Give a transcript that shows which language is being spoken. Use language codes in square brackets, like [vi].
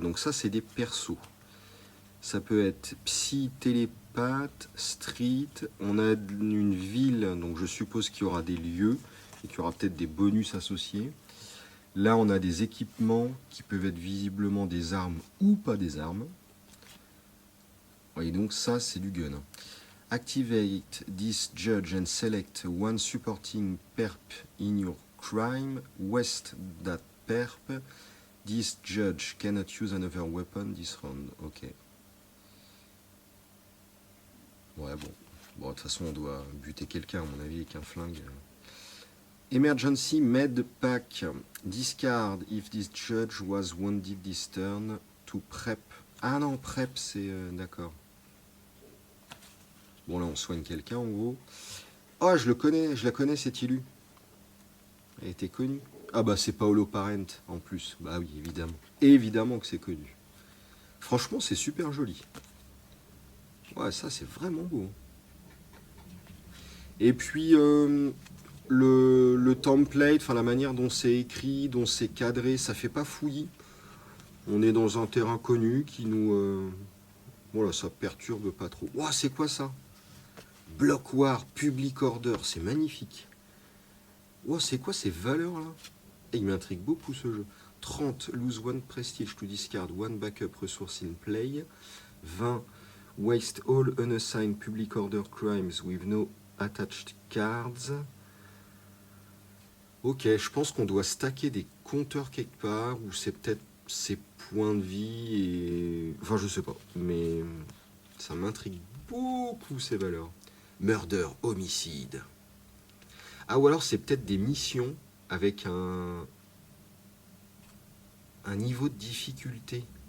[fr] Donc, ça, c'est des persos. Ça peut être psy, télépathe, street. On a une ville, donc je suppose qu'il y aura des lieux et qu'il y aura peut-être des bonus associés. Là, on a des équipements qui peuvent être visiblement des armes ou pas des armes. Et donc ça, c'est du gun. [en] Activate this judge and select one supporting perp in your crime. West that perp. This judge cannot use another weapon this round. [fr] Ok. Ouais, bon. Bon, de toute façon, on doit buter quelqu'un, à mon avis, avec un flingue. [en] Emergency Med Pack. Discard if this judge was wounded this turn to prep. [fr] Ah non, prep, c'est... d'accord. Bon, là, on soigne quelqu'un, en gros. Oh, je la connais, cette illu. Elle était connue. Ah bah, c'est Paolo Parent, en plus. Bah oui, évidemment. Évidemment que c'est connu. Franchement, c'est super joli. Ouais, ça, c'est vraiment beau. Et puis... le template, enfin la manière dont c'est écrit, dont c'est cadré, ça fait pas fouillis. On est dans un terrain connu qui nous... Voilà, ça perturbe pas trop. Ouah, c'est quoi ça? Blockwar, Public Order, c'est magnifique. Ouah, c'est quoi ces valeurs-là? Il m'intrigue beaucoup ce jeu. [en] 30, lose one prestige to discard, one backup resource in play. 20, waste all unassigned public order crimes with no attached cards. [fr] Ok, je pense qu'on doit stacker des compteurs quelque part, ou c'est peut-être ses points de vie et... Enfin, je sais pas, mais ça m'intrigue beaucoup ces valeurs. Murder, homicide. Ah, ou alors c'est peut-être des missions avec un niveau de difficulté.